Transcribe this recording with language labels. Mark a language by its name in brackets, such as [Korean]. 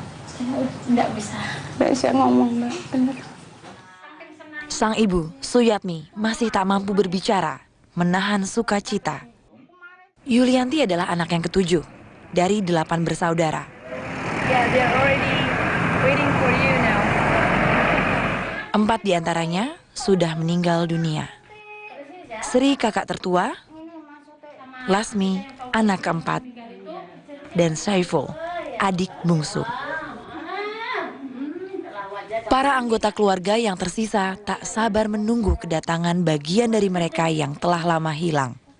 [Indonesian] Saya nggak bisa ngomong, Mbak. Bener. Sang ibu, Suyatmi, masih tak mampu berbicara, menahan sukacita. Yulianti adalah anak yang ketujuh dari 8 bersaudara. [English] Yeah, they're already waiting for you now. [Indonesian] 4 diantaranya sudah meninggal dunia. Sri kakak tertua, Lasmi anak keempat, dan Saiful adik bungsu. Para anggota keluarga yang tersisa tak sabar menunggu kedatangan bagian dari mereka yang telah lama hilang.